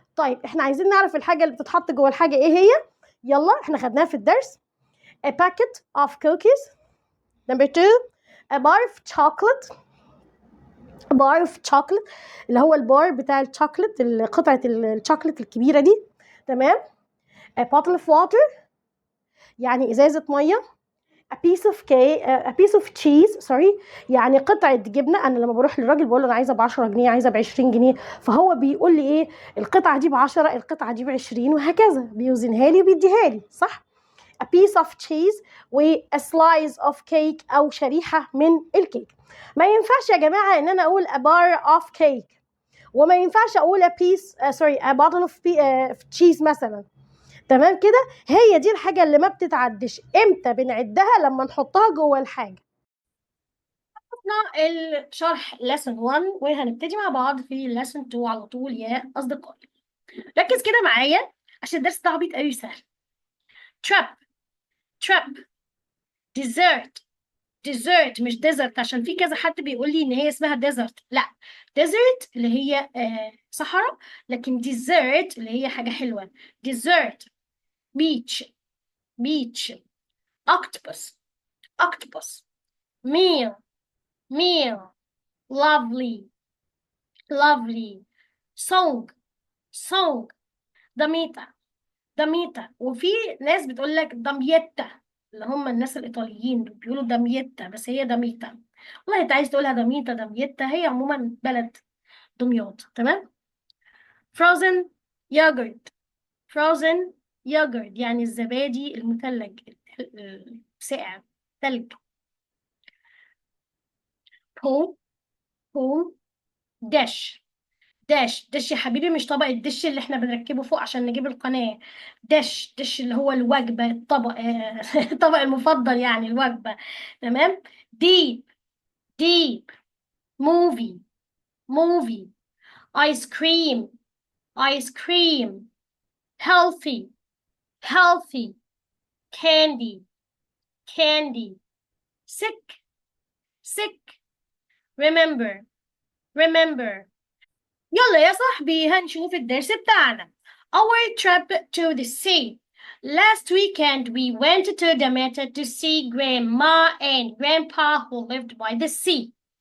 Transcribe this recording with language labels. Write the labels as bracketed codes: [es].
[ar] طيب احنا عايزين نعرف الحاجه اللي بتتحط جوه الحاجه ايه هي. يلا احنا خدناها في الدرس: [en] a packet of cookies. number 2 a bar of chocolate. [ar] bar of chocolate اللي هو البار بتاع الشوكليت، قطعه الشوكليت الكبيره دي. تمام. [en] a bottle of water يعني [ar] ازازه ميه. [en] a piece of cake a piece of cheese sorry [ar] يعني قطعة جبنة. أنا لما بروح للراجل بقول له: أنا عايزة ب10 جنيه، عايزة ب20 جنيه، فهو بيقول لي إيه؟ القطعة دي ب10، القطعة دي ب20، وهكذا بيوزنها لي وبيديها لي، صح؟ [en] a piece of cheese [ar] و [en] a slice of cake [ar] أو شريحة من الكيك. ما ينفعش يا جماعة إن أنا أقول [en] a bar of cake، [ar] وما ينفعش أقول [en] a piece a bottle of cheese [ar] مثلا. تمام كده. هي دي الحاجة اللي ما بتتعدش. امتى بنعدها؟ لما نحطها جوه الحاجة. الشرح lesson 1 وهنبتدي مع بعض في lesson 2 على طول يا أصدقائي. ركز كده معايا عشان الدرس ده عبيط قوي سهل. [en] trap trap dessert dessert [ar] مش desert، عشان في كذا حد بيقول لي ان هي اسمها desert. لا، desert اللي هي صحراء، لكن dessert اللي هي حاجة حلوة. [en] dessert beach beach octopus octopus meal meal lovely lovely song song دميتا دميتا. [ar] وفي ناس بتقول لك دميتا، اللي هم الناس الإيطاليين بيقولوا دميتا بس هي دميتا. والله انت عايز تقولها دمياط دمياط، هي عموما بلد دمياط. تمام. [en] frozen yogurt. [ar] frozen yogurt يعني الزبادي المثلج، ساقع، ثلج. [en] Boom. Boom. Dash. Dash. [ar] داش يا حبيبي، مش طبق الدش اللي احنا بنركبه فوق عشان نجيب القناة. داش. دش اللي هو الوجبة، الطبق الطبق المفضل يعني الوجبة. [en] تمام. Dip. Dip. Movie. Movie. Ice cream. Ice cream. healthy. healthy. candy. candy. sick. sick. remember. remember. [ar] يلا يا صاحبي هنشوف الدرس بتاعنا. [en] Our trip to the sea. Last weekend we went to Demeter to see grandma and grandpa who lived by the sea.